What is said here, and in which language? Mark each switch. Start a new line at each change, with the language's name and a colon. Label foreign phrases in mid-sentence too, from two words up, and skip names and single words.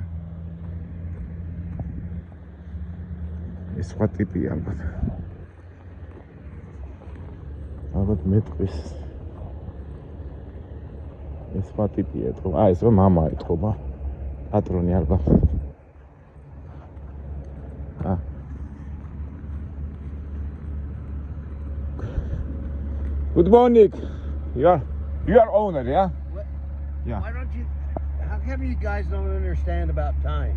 Georgian: ეს სხვა ტიპია ალბათ. ალბათ მეტყვის. ეს სხვა ტიპია, ეთქობა. ეს რა მამა ეთქობა. პატრონი ალბათ.
English: Good morning. You are owner, yeah? Yeah. Why don't you? How come you guys don't understand about time?